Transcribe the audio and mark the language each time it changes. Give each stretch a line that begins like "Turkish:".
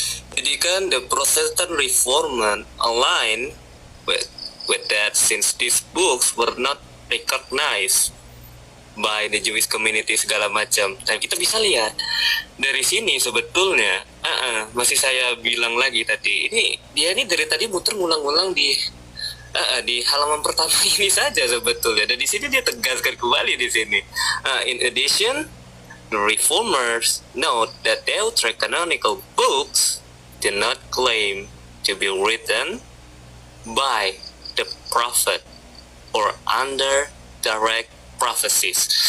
Indonesian: Jadi kan
English: the Protestant Reformation align with that since these books were not recognized by the Jewish community
Indonesian: segala macam. Dan kita bisa lihat dari sini sebetulnya masih saya bilang lagi tadi, dia ini dari tadi muter ngulang-ngulang di halaman pertama ini saja sebetulnya. Dan di sini dia tegaskan kembali di sini.
English: In addition, the reformers note that Deuterocanonical books did not claim to be written by the prophet or under direct prophecies.